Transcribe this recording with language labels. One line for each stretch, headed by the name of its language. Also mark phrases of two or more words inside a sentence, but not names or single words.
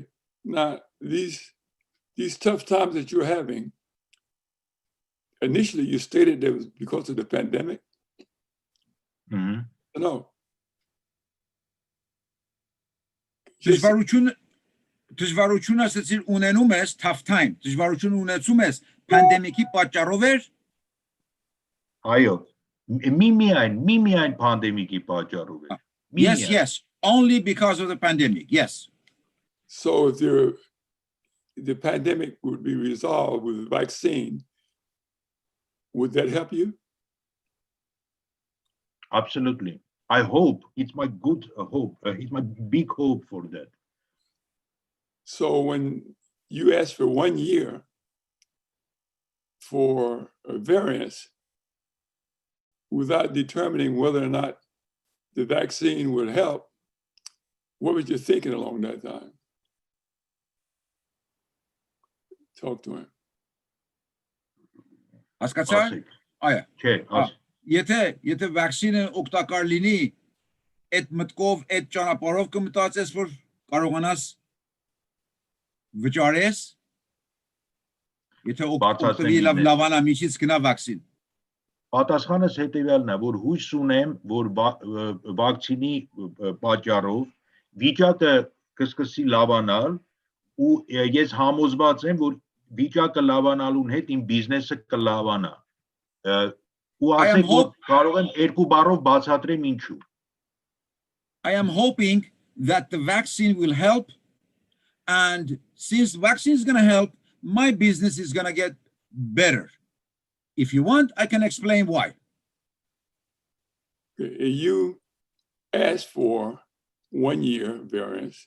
English: Now, these tough times that you're having, initially you stated that it was because of the pandemic. No.
Armenian: դժվարություն ասեցիր ունենում ես
English: tough time,
Armenian: դժվարություն ունեցում ես pandemic-ի պատճառով էր։ Այո, միմիայն պանդեմիկի պատճառով է։
English: Yes, yes, only because of the pandemic, yes. So if the pandemic would be resolved with a vaccine, would that help you? Absolutely. I hope. It's my good hope. It's my big hope for that. So when you ask for 1 year for a variance without determining whether or not the vaccine would help, what was you thinking along that time? Talk to him.
Armenian: Հասկացա՞ր։ Այո։ Չէ, Եթե վակցինը օգտակար լինի, այդ մտքով, այդ ճանապարհով կմտածես, որ կարողանաս վճարես, եթե օգտվի լավանա միջից գնա վակցին։ Պատասխանս հետևյալն է, որ հույս ունեմ, որ վակցինի պատճառով վիճակը կսկսի լավանալ ու ես համոզված եմ, որ վիճակը լավանալուն հետ իմ բիզնեսը կլավանա։ Ու ասեք, որ կարող եմ երկու բառով բացատրեմ ինչու։
English: I am hoping that the vaccine will help, and since vaccine is going to help, my business is going to get better. If you want, I can explain why. You asked for 1 year variance.